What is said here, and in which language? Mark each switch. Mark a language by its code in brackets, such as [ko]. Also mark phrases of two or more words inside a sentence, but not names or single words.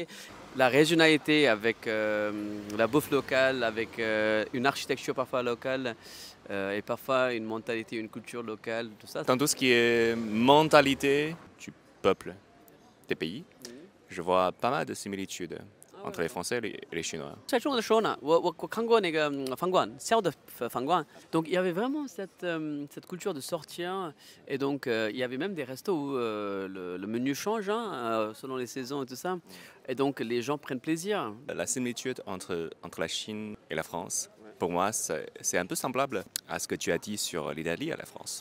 [fr] La régionalité avec la bouffe locale, avec une architecture parfois locale, et parfois une mentalité, une culture locale, tout ça. Dans tout ce qui est mentalité du peuple des pays, je vois pas mal de similitudes entre les Français et les Chinois. [zh] 最重要的时候呢，我看过那个饭馆，小的饭馆 [fr] ，donc il y avait vraiment cette culture de sortir, et donc il y avait même des restos où le menu change selon les saisons et tout ça, et donc les gens prennent plaisir. La similitude entre la Chine et la France, pour moi, c'est un peu semblable à ce que tu as dit sur l'Italie et la France.